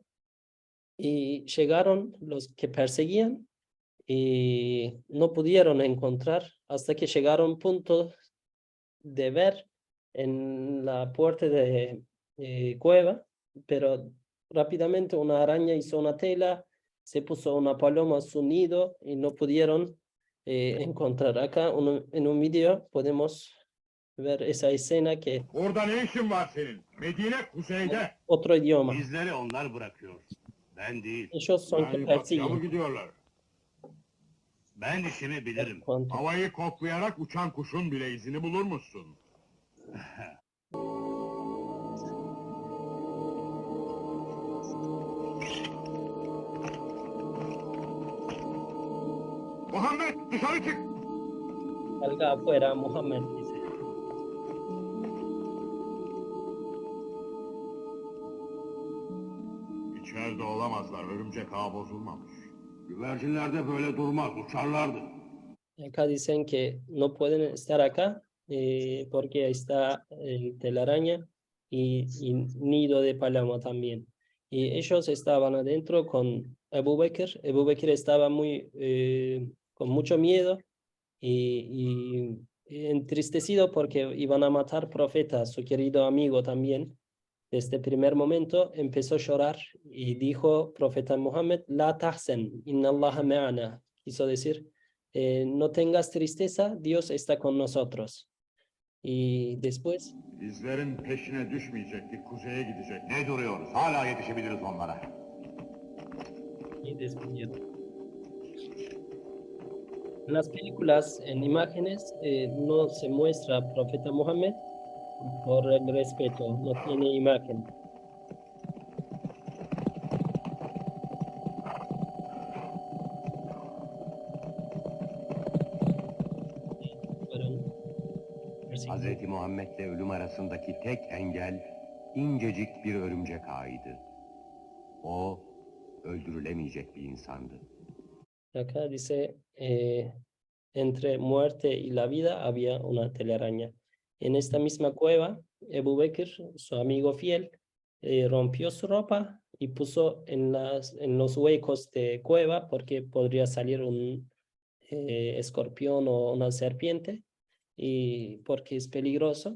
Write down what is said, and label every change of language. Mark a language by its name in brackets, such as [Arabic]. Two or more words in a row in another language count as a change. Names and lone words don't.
[Spanish] Y llegaron los que perseguían y no pudieron encontrar hasta que llegaron a punto de ver en la puerta de cueva, pero rápidamente una araña hizo una tela, se puso una paloma a su nido y no pudieron encontrar. Acá en un video podemos ver esa escena, que [Turkish] Orada ne işin var senin? Medine kuzeyde. [Spanish] otro idioma. [Turkish] İzleri onlar bırakıyor. Ben değil. [Spanish] Ellos son que [Turkish] Yani batıya mı [Spanish] persiguen. [Turkish] gidiyorlar? Ben işimi bilirim. Havayı koklayarak uçan kuşun bile izini bulur musun? Muhammed dışarı çık! [Spanish] Salga afuera, Muhammad dice. [Turkish] İçeride olamazlar. Örümcek ağ bozulmamış. Güvercinlerde böyle durmaz, uçarlardı. [Spanish] Acá dicen que no pueden estar acá porque está el telaraña y nido de paloma también. Y ellos estaban adentro con Abu Bakr. Abu Bakr estaba con mucho miedo y entristecido porque iban a matar profeta, su querido amigo también. Desde el primer momento empezó a llorar y dijo profeta Muhammad, [Arabic] لا تحزن, إن الله معنا. [Spanish] Quiso decir, no tengas tristeza, Dios está con nosotros. Y después, [Turkish] İzlerin peşine düşmeyecektik. Kuzeye gidecek. Ne duruyoruz? Hala yetişebiliriz onlara. [Spanish] y despidieron. En las películas, en imágenes, no se muestra profeta Muhammad por el respeto, no tiene imagen. Fueron perseguidos. [Turkish] Hazreti Muhammed'le ölüm arasındaki tek engel incecik bir örümcek ağıydı. O öldürülemeyecek bir insandı. [Spanish] Acá dice, entre muerte y la vida había una telaraña. En esta misma cueva, Ebu Bekr, su amigo fiel, rompió su ropa y puso en los huecos de cueva, porque podría salir un escorpión o una serpiente, y porque es peligroso.